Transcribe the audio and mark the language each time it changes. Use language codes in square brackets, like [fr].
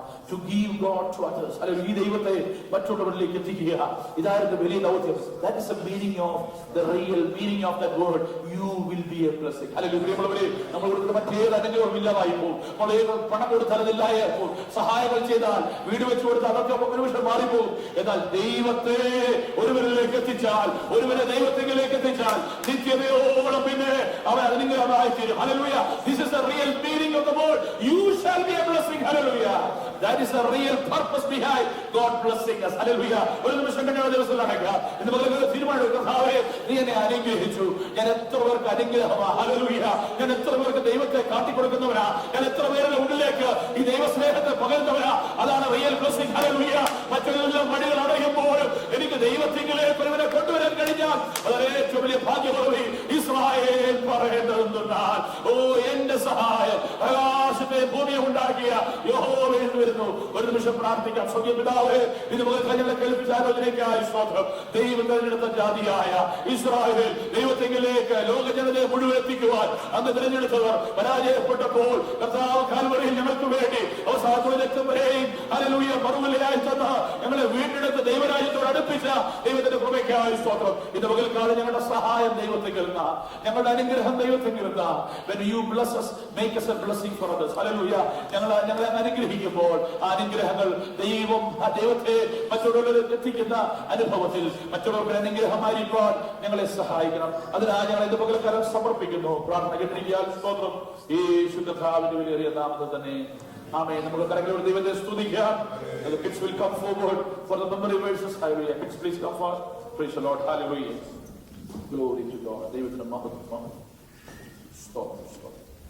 [en] To give God to others. [ml] Hallelujah. ഈ ദൈവത്തെ മറ്റുള്ളവരിലേക്ക് എത്തിക്കുക, ഇതായിരുന്നു വലിയ ദൗത്യം. [en] That is the meaning of the real meaning of that word. You will be a blessing. Hallelujah. [ml] നമ്മൾ കൊടുക്കുന്ന മറ്റേത് അനുഗ്രഹവും ഇല്ലാതായി പോകും. നമ്മൾ പണം കൊടുത്താൽ അതില്ലാതെ പോകും. സഹായങ്ങൾ ചെയ്താൽ, വീട് വെച്ച് കൊടുത്താൽ അതൊക്കെ ഒരു നിമിഷം മാറിപ്പോകും. എന്നാൽ ദൈവത്തെ ഒരുവരിലേക്ക് എത്തിച്ചാൽ, ഒരുവരെ ദൈവത്തിലേക്ക് എത്തിച്ചാൽ നിത്യതയോളം പിന്നെ അവൻ അനുഗ്രഹമായി തീരും. Hallelujah. [en] This is the real meaning of the word. You shall be a blessing. Hallelujah. That is the real purpose behind God blessing us. [ml] Hallelujah. ഒരു നിമിഷം കഴിഞ്ഞ ദിവസം നടക്കുക. ഇന്ന് പകൽ തീരുമാനം കർത്താവേ നീ എന്നെ അനുഗ്രഹിച്ചു. ഞാൻ എത്ര പേർക്ക് അനുഗ്രഹമാ. ഹല്ലേലൂയ. ഞാൻ എത്ര പേർക്ക് ദൈവത്തെ കാട്ടിക്കൊടുക്കുന്നവനാ. ഞാൻ എത്ര പേരുടെ ഉള്ളിലേക്ക് ഈ ദൈവസ്നേഹത്തെ പകരുന്നവനാ. അതാണ് റിയൽ ബ്ലെസ്സിംഗ്. ഹല്ലേലൂയ. മറ്റൊരെല്ലാം വഴികൾ അടയുമ്പോൾ എനിക്ക് ദൈവത്തിലേക്ക് ഒരുവനെ കൊണ്ടുവരാൻ കഴിഞ്ഞാൽ അതൊരു ഏറ്റവും വലിയ ഭാഗ്യപദവി. ഇസ്രായേൽ പറയേണ്ടതെന്നാൽ, ഓ എന്റെ സഹായം ആകാശത്തെ ഭൂമിയെ ഉണ്ടാക്കിയ യഹോവയിൽ വരുന്നു. ഒരു നിമിഷം പ്രാർത്ഥിക്കാം. സ്വർഗ്ഗീയ പിതാവേ, ഇത് മുതൽ കഴിഞ്ഞ കേൾപ്പിച്ച ആലോചനയ്ക്കായി സ്തോത്രം. ദൈവം തിരഞ്ഞെടുത്ത ജാതിയായ ഇസ്രായേൽ ദൈവത്തിലേക്ക് ലോക ജനതയെ മുഴുവൻ എത്തിക്കുവാൻ അന്ന് തിരഞ്ഞെടുത്തവർ പരാജയപ്പെട്ടപ്പോൾ കർത്താവ് കാൽവറിയിൽ ഞങ്ങൾക്ക് വേണ്ടി അവസാന രക്തം വരെയും ഹല്ലേലൂയ മറുവിലയായി തന്ന ഞങ്ങളെ വീണ്ടെടുത്ത് ദൈവരാജ്യത്തോട് അടുപ്പിച്ച ദൈവത്തിന്റെ കൃപയ്ക്കായി സ്തോത്രം. ഇത് പകൽക്കാലം ഞങ്ങളുടെ സഹായം ദൈവത്തിൽ കരുന്ന, ഞങ്ങളുടെ അനുഗ്രഹം ദൈവത്തിൽ കരുന്ന. [en] When you bless us, make us a blessing for others. Hallelujah. [ml] ഞങ്ങളെ അനുഗ്രഹിക്കുമ്പോൾ ആ അനുഗ്രഹങ്ങൾ ദൈവത്തെ മറ്റുള്ളവരിൽ എത്തിക്കുന്ന അനുഭവത്തിൽ മറ്റുള്ളവർക്ക് അനുഗ്രഹമായിരിക്കാൻ ഞങ്ങളെ സഹായിക്കണം. അതിനാൽ ഞങ്ങൾ ഇത് പകൽക്കാലം സമർപ്പിക്കുന്നു. പ്രാർത്ഥന കേട്ടിരിക്കാൻ സ്തോത്രം. യേശു കർത്താവിന്റെ വിലയേറിയ നാമത്തിൽ തന്നെ ആമേൻ. നമുക്ക് കരങ്ങളോട് ദൈവത്തെ സ്തുതിക്കാം. [en] The kids will come forward for the memory verses. Hallelujah. Kids, please come forward. Praise the Lord. Hallelujah. Glory to God. [ml] ദൈവത്തിന്റെ മഹത്വം. സ്തോത്രം, സ്തോത്രം.